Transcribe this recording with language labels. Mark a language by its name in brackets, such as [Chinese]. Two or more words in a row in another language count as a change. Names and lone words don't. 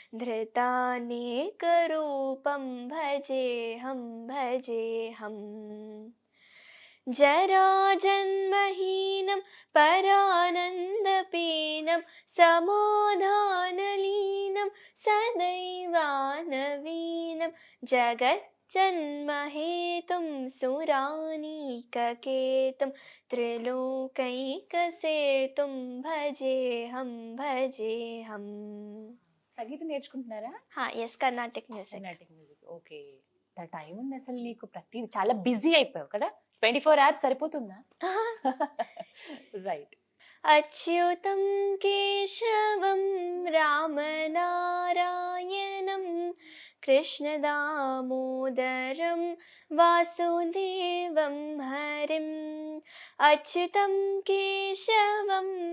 [Sanskrit] धृतानेकरूपं भजेऽहं जराजन्महीनं परानन्दपीनं समाधानलीनं सदैवानवीनं जगज्जन्महेतुं सुरानीककेतुं त्रिलोकैकसेतुं भजेऽहं [Telugu] సంగీతం నేర్చుకుంటున్నారా? [English] yes, Carnatic music. Carnatic music. [Telugu] ఓకే. టైం ఉంది అసలు నీకు, ప్రతి చాలా బిజీ అయిపోయావు కదా, 24 hours సరిపోతుందా? రైట్. [Sanskrit] अच्युतं केशवं रामनारायणं कृष्णदामोदरं वासुदेवं हरिम् अच्युतं केशवं